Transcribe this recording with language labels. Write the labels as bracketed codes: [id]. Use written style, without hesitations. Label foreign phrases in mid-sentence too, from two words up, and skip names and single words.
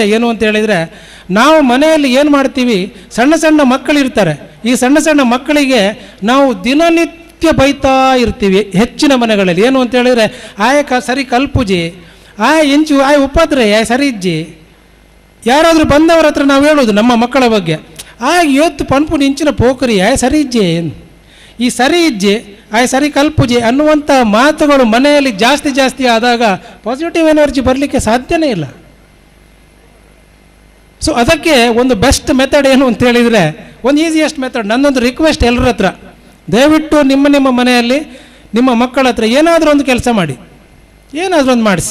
[kn] ಏನು ಅಂತ ಹೇಳಿದರೆ, ನಾವು ಮನೆಯಲ್ಲಿ ಏನು ಮಾಡ್ತೀವಿ, ಸಣ್ಣ ಸಣ್ಣ ಮಕ್ಕಳಿರ್ತಾರೆ. ಈ ಸಣ್ಣ ಸಣ್ಣ ಮಕ್ಕಳಿಗೆ ನಾವು ದಿನನಿತ್ಯ ಬೈತಾ ಇರ್ತೀವಿ ಹೆಚ್ಚಿನ ಮನೆಗಳಲ್ಲಿ. ಏನು ಅಂತ ಹೇಳಿದರೆ, [tcy] ಸರಿ ಕಲ್ಪುಜಿ, ಇಂಚು ಉಪದ್ರೆ ಸರಿ ಇಜ್ಜಿ. [kn] ಯಾರಾದರೂ ಬಂದವರ ಹತ್ರ ನಾವು ಹೇಳೋದು ನಮ್ಮ ಮಕ್ಕಳ ಬಗ್ಗೆ, ಇವತ್ತು [tcy] ಪನ್ಪುನ ಇಂಚಿನ ಪೋಖರಿ ಸರಿ ಇಜ್ಜಿ, ಈ ಸರಿ ಇಜ್ಜಿ ಸರಿ ಕಲ್ಪುಜಿ [kn] ಅನ್ನುವಂಥ ಮಾತುಗಳು ಮನೆಯಲ್ಲಿ ಜಾಸ್ತಿ ಆದಾಗ [en] positive energy [kn] ಬರಲಿಕ್ಕೆ ಸಾಧ್ಯನೇ ಇಲ್ಲ. ಸೊ ಅದಕ್ಕೆ ಒಂದು [en] best method [kn] ಏನು ಅಂತ ಹೇಳಿದರೆ, ಒಂದು [en] easiest method, [kn] ನನ್ನೊಂದು ರಿಕ್ವೆಸ್ಟ್ ಎಲ್ಲರ ಹತ್ರ, ದಯವಿಟ್ಟು ನಿಮ್ಮ ಮನೆಯಲ್ಲಿ ನಿಮ್ಮ ಮಕ್ಕಳ ಹತ್ರ ಏನಾದರೂ ಒಂದು ಕೆಲಸ ಮಾಡಿ, ಏನಾದರೂ ಒಂದು ಮಾಡಿಸಿ.